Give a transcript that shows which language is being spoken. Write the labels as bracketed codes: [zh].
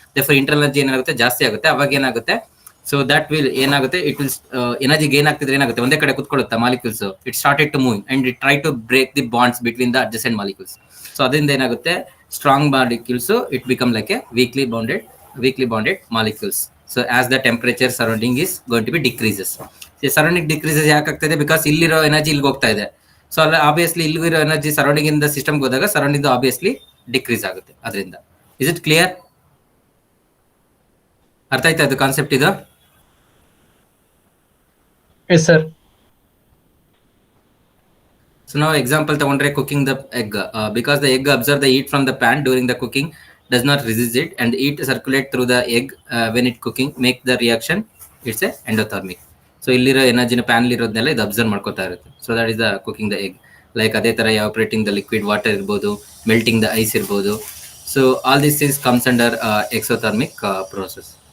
[kn] Therefore internal energy ಏನಾಗುತ್ತೆ, ಜಾಸ್ತಿ ಆಗುತ್ತೆ. ಅವಾಗ ಏನಾಗುತ್ತೆ, ಸೊ ದಟ್ ವಿಲ್ ಏನಾಗುತ್ತೆ, ಇಟ್ ವಿಲ್ ಎನರ್ಜಿ ಗೇನ್ ಆಗ್ತಿದ್ರೆ ಏನಾಗುತ್ತೆ, ಒಂದೇ ಕಡೆ ಕುತ್ಕೊಳ್ಳುತ್ತಾ molecules. [en] It started to move and it try to break the bonds between the adjacent molecules. [kn] So ಅದರಿಂದ ಏನಾಗುತ್ತೆ, [en] Strong molecules it become like a weakly bonded molecules. So as the temperature surrounding is going to be decreases. [kn] Surrounding decreases ಯಾಕಾಗ್ತದೆ, because ಇಲ್ಲಿರೋ energy ಇಲ್ಲಿಗೆ ಹೋಗ್ತಾ ಇದೆ. So ಅಲ್ಲ, obviously ಇಲ್ಲಿರೋ energy surrounding ಇಂದ ಸಿಸ್ಟಮ್ಗೆ ಹೋದಾಗ ಸರೌಂಡಿಂಗ್ ಆಬ್ವಿಯಸ್ಲಿ ಡಿಕ್ರೀಸ್ ಆಗುತ್ತೆ. ಅದರಿಂದ [en] Is it clear? [kn] ಅರ್ಥ ಆಯ್ತಾ ಅದು ಕಾನ್ಸೆಪ್ಟ್ ಇದು? [en] Yes sir. So now example ತಗೊಂಡ್ರೆ, cooking the egg, because the egg absorb the heat from the pan during the cooking, does not resist it, and heat circulate through the egg when it cooking, make the reaction, it's a endothermic. [kn] So ಇಲ್ಲಿರೋ ಎನರ್ಜಿನ PAN ಇರೋದನ್ನೆಲ್ಲ ಇದು observe ಮಾಡ್ಕೋತಾ ಇರುತ್ತೆ. [en] So that is the cooking the egg. Like [kn] ಅದೇ ತರ [en] Evaporating the liquid water ಇರ್ಬೋದು, melting the ice ಇರ್ಬೋದು. So all this is comes under exothermic process.